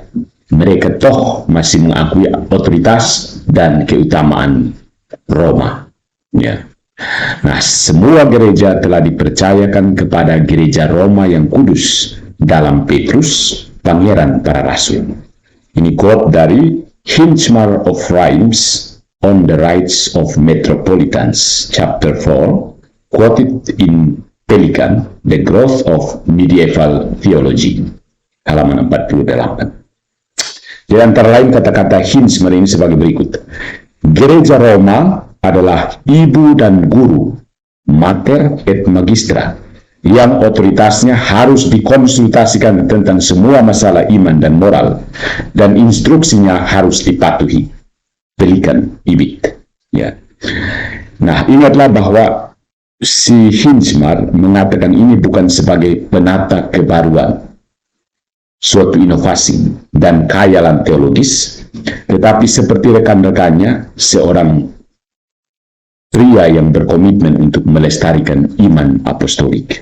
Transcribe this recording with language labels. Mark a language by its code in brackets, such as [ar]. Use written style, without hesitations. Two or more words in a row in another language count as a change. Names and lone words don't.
[id] Mereka toh masih mengakui otoritas dan keutamaan Roma. Ya. Nah, semua gereja telah dipercayakan kepada gereja Roma yang kudus dalam Petrus, pangeran para rasul. Ini quote dari Hinsmar of Rhymes on the Rights of Metropolitans, [en] chapter 4, quoted in [id] Pelikan, The Growth of Medieval Theology, halaman 48. Di antara lain kata-kata Hinsmar ini sebagai berikut. Gereja Roma adalah ibu dan guru, [la] mater et magistra, [id] yang otoritasnya harus dikonsultasikan tentang semua masalah iman dan moral, dan instruksinya harus dipatuhi. Pelikan, ibit. Ya. Nah, ingatlah bahwa si Hinsmar mengatakan ini bukan sebagai penata kebaruan, suatu inovasi dan khayalan teologis, tetapi seperti rekan-rekannya, seorang pria yang berkomitmen untuk melestarikan iman apostolik.